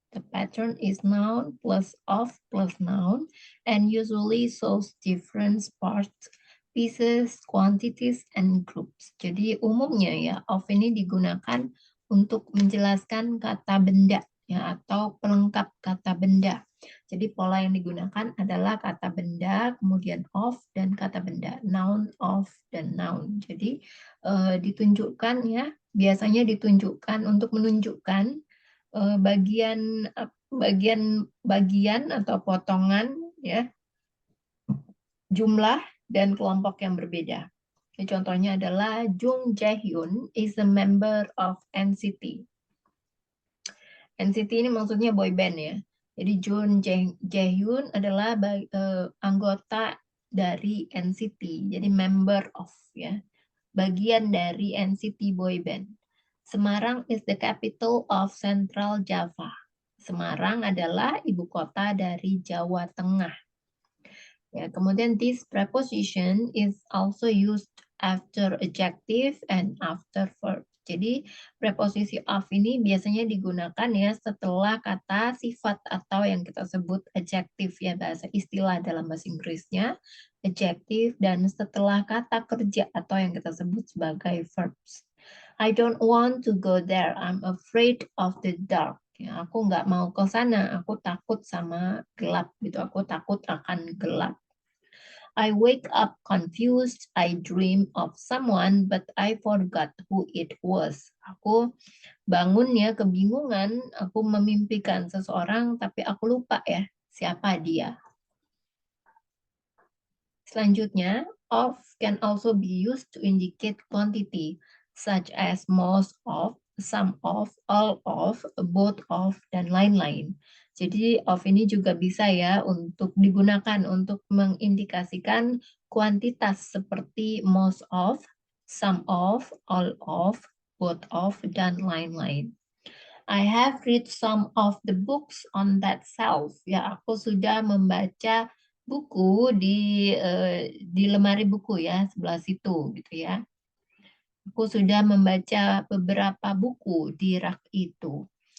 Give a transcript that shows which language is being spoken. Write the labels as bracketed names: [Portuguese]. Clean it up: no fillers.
[English] The pattern is noun plus of plus noun and usually shows different parts, pieces, quantities, and groups. [Indonesian] Jadi umumnya ya of ini digunakan untuk menjelaskan kata benda ya atau pelengkap kata benda. Jadi pola yang digunakan adalah kata benda, kemudian of dan kata benda, noun, of, dan noun. Jadi ditunjukkan ya, biasanya ditunjukkan untuk menunjukkan bagian bagian atau potongan ya, jumlah dan kelompok yang berbeda. Contohnya adalah [English] Jung Jae-hyun is a member of NCT. [Indonesian] NCT ini maksudnya boy band ya. Jadi Jaehyun adalah anggota dari NCT, jadi member of ya, bagian dari NCT boy band. [English] Semarang is the capital of Central Java. [Indonesian] Semarang adalah ibu kota dari Jawa Tengah. Ya, kemudian [English] this preposition is also used after adjective and after verb. [Indonesian] Jadi preposisi of ini biasanya digunakan ya setelah kata sifat atau yang kita sebut adjective ya, bahasa istilah dalam bahasa Inggrisnya adjective, dan setelah kata kerja atau yang kita sebut sebagai verbs. [English] I don't want to go there. I'm afraid of the dark. [Indonesian] Ya, aku nggak mau ke sana. Aku takut sama gelap gitu. Aku takut akan gelap. [English] I wake up confused. I dream of someone, but I forgot who it was. [Indonesian] Aku bangun ya kebingungan. Aku memimpikan seseorang, tapi aku lupa ya siapa dia. Selanjutnya, [English] of can also be used to indicate quantity, such as most of, some of, all of, both of, [Indonesian] dan lain-lain. Jadi of ini juga bisa ya untuk digunakan untuk mengindikasikan kuantitas seperti [English] most of, some of, all of, both of, [Indonesian] dan lain-lain. [English] I have read some of the books on that shelf. [Indonesian] Ya, aku sudah membaca buku di lemari buku ya, sebelah situ gitu ya. Aku sudah membaca beberapa buku di rak itu.